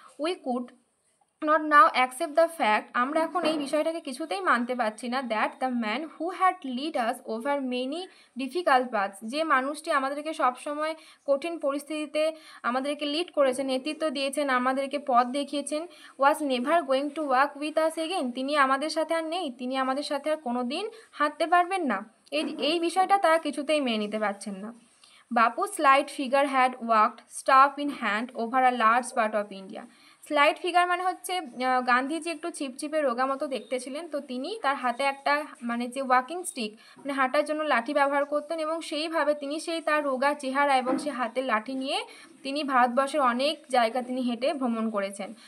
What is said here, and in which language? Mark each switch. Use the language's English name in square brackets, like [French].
[English] we could not now accept the fact, [Bangla] আমরা এখন এই বিষয়টাকে কিছুতেই মানতে পারছি না, [English] that the man who had lead us over many difficult paths, [Bangla] যে মানুষটি আমাদেরকে সবসময় কঠিন পরিস্থিতিতে আমাদেরকে লিড করেছেন, নেতৃত্ব দিয়েছেন, আমাদেরকে পথ দেখিয়েছেন, [English] was never going to walk with us again, [Bangla] তিনি আমাদের সাথে আর নেই, তিনি আমাদের সাথে আর কোনো দিন হাঁটতে পারবেন না। এই বিষয়টা তারা কিছুতেই মেনে নিতে পারছেন না। [English] Bapu's slight figure had walked, staff in hand, over a large part of India. [Bangla] Slide figure মানে হচ্ছে গান্ধীজি একটু ছিপছিপে রোগা মতো দেখতে ছিলেন, তো তিনি তার হাতে একটা মানে যে ওয়াকিং স্টিক মানে হাঁটার জন্য লাঠি ব্যবহার করতেন, এবং সেইভাবে তিনি সেই তার রোগা চেহারা এবং সে হাতের লাঠি নিয়ে তিনি ভারতবর্ষের অনেক জায়গা তিনি হেঁটে ভ্রমণ করেছেন।